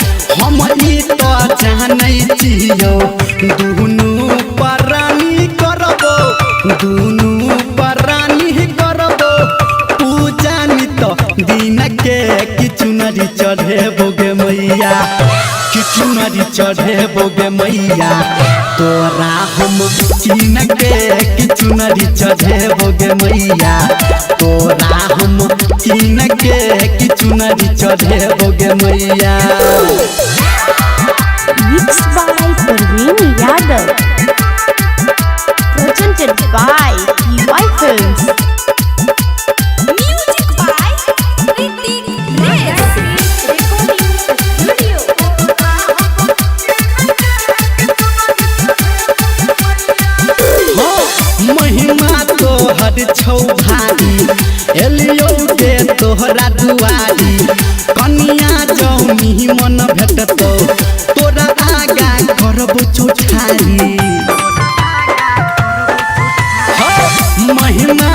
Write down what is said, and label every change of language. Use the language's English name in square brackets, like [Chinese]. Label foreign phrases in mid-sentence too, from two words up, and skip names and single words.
[Maithili] हम ई तो जानै छियो दुनु परानी करबो दुनु परानी करबो पूजा नित दिन के किछु नदी चढ़े बोगे मैया किछु नदी चढ़े बोगे मैया तोरा हम कीन के किछु नदी चढ़े बोगे मैया तोरा हम कीन के किछु नदी चढ़े बोगे मैया [English] Mixed by Parveen Yadav. Presented by PY Films. Music by Ritik Res. Recording studio. [Maithili] महिमा तोहर छौ भारी एलियो के तोहरा दुआरी कनिया जौनी मन भेटतौ तोरा आगा करबो चौठारी महिमा